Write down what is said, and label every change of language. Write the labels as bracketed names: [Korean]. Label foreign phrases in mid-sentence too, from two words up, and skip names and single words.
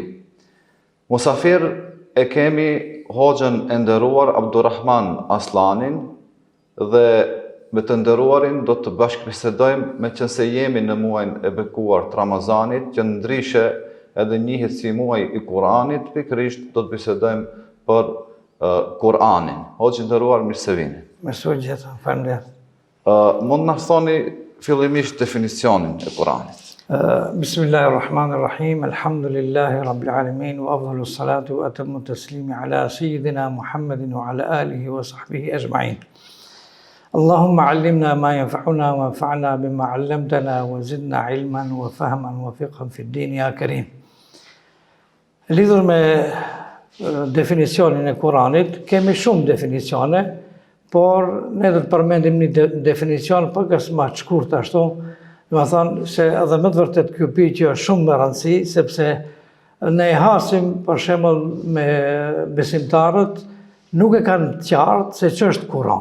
[Albanian] Musafir e kemi hoxhën e nderuar Abdurrahman Aslanin dhe me të nderuarin do të bashkëbisedojmë, me qenë se jemi në muajin e bekuar të Ramazanit, që ndryshe edhe njihet si muaj i Kuranit, pikërisht do të bisedojmë për Kur'anin. Hoxhë i nderuar, mirë se vini. Mirë gjithë, faleminderit. Mund na thoni fillimisht definicionin e Kuranit? [Arabic] بسم الله الرحمن الرحيم، الحمد لله رب العالمين، وأفضل الصلاة وأتم التسليم على سيدنا محمد وعلى آله وصحبه أجمعين. اللهم علمنا ما ينفعنا وانفعنا بما علمتنا وزدنا علما وفهما وفقها في الدين يا كريم. [Albanian] Lidhur me definicionin e Kuranit, kemi shumë definicione, por ne do të përmendim një definicion pakës më të shkurt ashtu, do të thonë se edhe më të vërtet ky pyetje është shumë me rëndësi, sepse ne hasim për shembull me besimtarët, nuk e kanë të qartë se ç'është Kur'an.